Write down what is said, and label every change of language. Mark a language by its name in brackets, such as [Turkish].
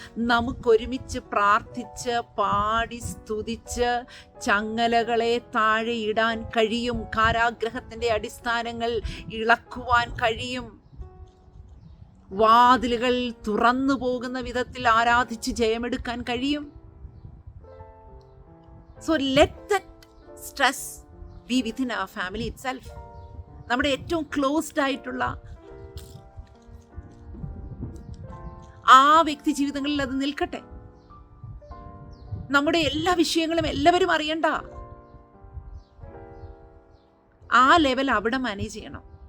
[Malayalam] നമുക്കൊരുമിച്ച് പ്രാർത്ഥിച്ച് പാടി സ്തുതിച്ച് ചങ്ങലകളെ താഴെ ഇടാൻ കഴിയും. കാരാഗ്രഹത്തിന്റെ അടിസ്ഥാനങ്ങൾ ഇളക്കുവാൻ കഴിയും. വാതിലുകൾ തുറന്നു പോകുന്ന വിധത്തിൽ ആരാധിച്ച് ജയമെടുക്കാൻ കഴിയും. [English] So let that stress be within our family itself. [Malayalam] നമ്മുടെ ഏറ്റവും ക്ലോസ്ഡ് ആയിട്ടുള്ള ആ വ്യക്തി ജീവിതങ്ങളിൽ അത് നിൽക്കട്ടെ. നമ്മുടെ എല്ലാ വിഷയങ്ങളും എല്ലാവരും അറിയണ്ട. ആ ലെവൽ അവിടെ മാനേജ് ചെയ്യണം.